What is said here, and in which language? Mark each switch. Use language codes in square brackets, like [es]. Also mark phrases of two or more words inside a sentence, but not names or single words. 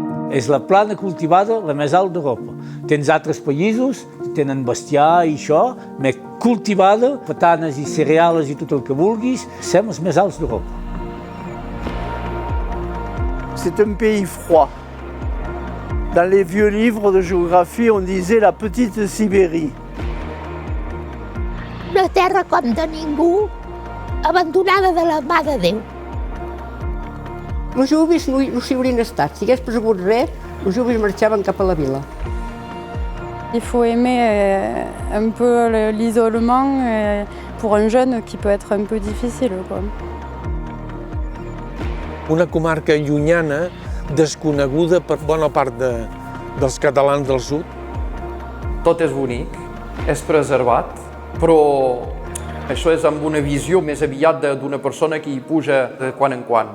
[ca] És la plana cultivada la més alta d'Europa. Tens altres països, tenen bestiar i això, més cultivada, patanes i cereals i tot el que vulguis, som els més alts d'Europa. [fr] C'est un pays froid. Dans les vieux livres de géographie, on disait la petite Sibérie. [ca] Una terra com de ningú, abandonada de la mà de Déu. Els joves no s'hi haurien estat. Si hagués persegut res, els joves marxaven cap a la vila. [fr] Il faut aimer un peu l'isolement pour un jeune qui peut être un peu difficile, quoi. [ca] Una comarca llunyana, desconeguda per bona part dels catalans del sud. Tot és bonic, és preservat, però això és amb una visió més aviat d'una persona que hi puja de quan en quan.